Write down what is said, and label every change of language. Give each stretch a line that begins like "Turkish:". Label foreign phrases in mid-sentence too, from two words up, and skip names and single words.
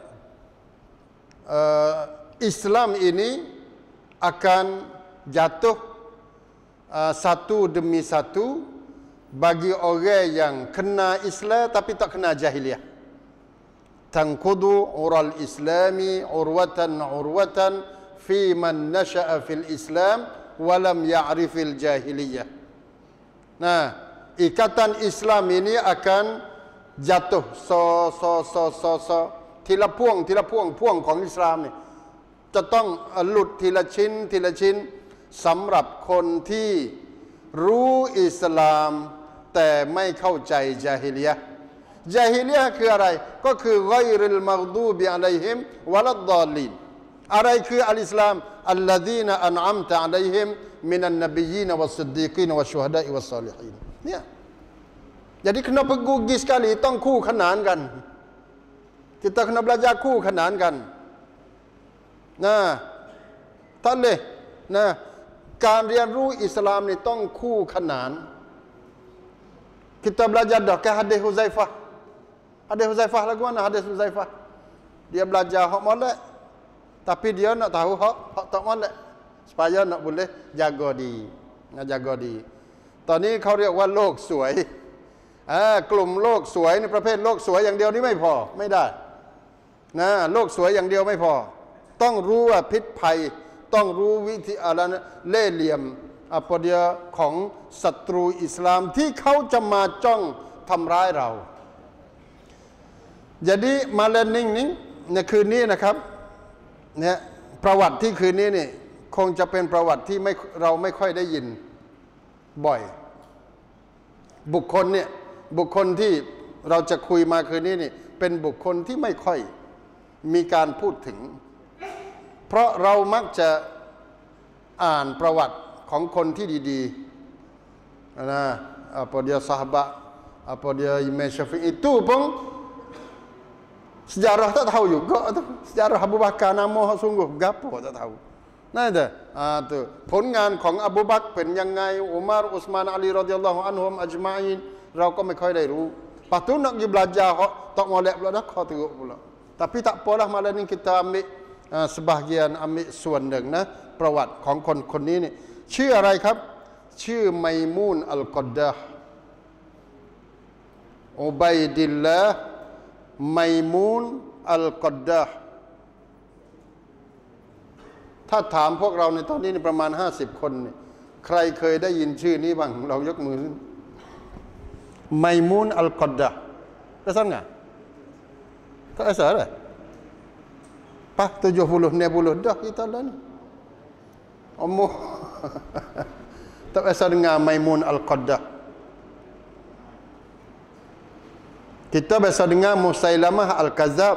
Malay: Islam ini akan jatuh satu demi satu bagi orang yang kena Islam tapi tak kena jahiliyah
Arabic: تنقض عرى الإسلام عروة في من نشأ في الإسلام ولم يعرف الجاهلية
Malay: ikatan Islam ini akan jatuh
Thai: ทีละพ่วงของอิสลามเนี่ยจะต้องหลุดทีละชิ้นสำหรับคนที่รู้อิสลามแต่ไม่เข้าใจญาฮิลิยะห์ญาฮิลิยะห์คืออะไรก็คือ
Arabic: غير المغضوب عليهم ولا الضالين
Thai: อะไรคืออัลอิสลาม
Arabic: الذين أنعمت عليهم من النبيين والصديقين والشهداء والصالحين
Thai: เนี่ย
Malay: jadi kena pergi sekali
Thai: ต้องคู่ขนานกัน
Malay: kita kena belajar
Thai: คู่ขนานกัน
Malay: tak boleh
Thai: การเรียนรู้อิสลามนี่ต้องคู่ขนาน
Malay: kita belajar dah ke hadis Huzaifah lagu mana hadis Huzaifah dia belajar hak molek tapi dia nak tahu hak tak molek supaya nak boleh jaga diri jaga diri
Thai: ตอนนี้เขาเรียกว่าโลกสวยกลุ่มโลกสวยในประเภทโลกสวยอย่างเดียวนี่ไม่พอไม่ได้โลกสวยอย่างเดียวไม่พอต้องรู้ว่าพิษภัยต้องรู้วิธีอะไรนะเล่ห์เหลี่ยม
Malay: apa dia
Thai: ของศัตรูอิสลามที่เขาจะมาจ้องทำร้ายเรา
Malay: jadi malam
Thai: นี้ในคืนนี้นะครับเนี่ยประวัติที่คืนนี้นี่คงจะเป็นประวัติที่เราไม่ค่อยได้ยินบ่อยบุคคลที่เราจะคุยมาคืนนี้นี่เป็นบุคคลที่ไม่ค่อยมีการพูดถึงเพราะเรามักจะอ่านประวัติของคนที่ดี
Malay: ๆ apa dia sahabat apa dia Imam Syafi'i itu pun sejarah tak tahu juga tu sejarah Abu Bakar nama sungguh gapo tak tahu
Thai: นั่นแหละtu ผลงานของอบูบักรเป็นยังไงอุมัรอุสมานอาลี
Arabic: رضي الله عنهم أجمعين
Thai: เราก็ไม่ค่อยได้รู้
Malay: lepas tu nak pergi belajar tak molek pula dah kau teruk pula tapi tak apalah malam ni kita ambil sebahagian ambil
Thai: ส่วนหนึ่งนะประวัติของคนนี้นี่ชื่ออะไรครับชื่อไมมูนอัลกอดดะห์ อุบัยดิลลาห์ไมมูนอัลกอดดะห์ถ้าถามพวกเราในตอนนี้ประมาณ50คนนี่ใครเคยได้ยินชื่อนี้บ้างลองยกมือไมมูนอัลกอดดะห์
Malay: Rasanya enggak? Tak rasa dah. Pas 70 90 dah kita dah ni. Umur. Tak rasa dengar Maimun Al-Qaddah. Kita biasa dengar Musailamah Al-Kazab.